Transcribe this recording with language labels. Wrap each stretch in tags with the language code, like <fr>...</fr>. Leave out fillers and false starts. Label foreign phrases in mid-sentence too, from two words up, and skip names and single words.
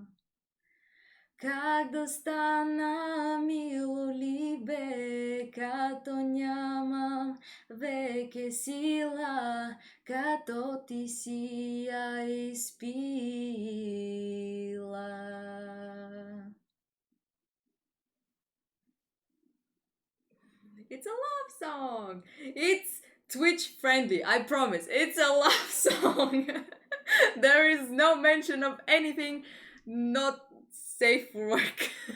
<mk>Когда стана милолибе, Като нямам веке сила, Като ти си я изпила.</mk> <en>It's a love song. It's Twitch friendly, I promise. It's a love song. There is no mention of anything not safe for work.</en>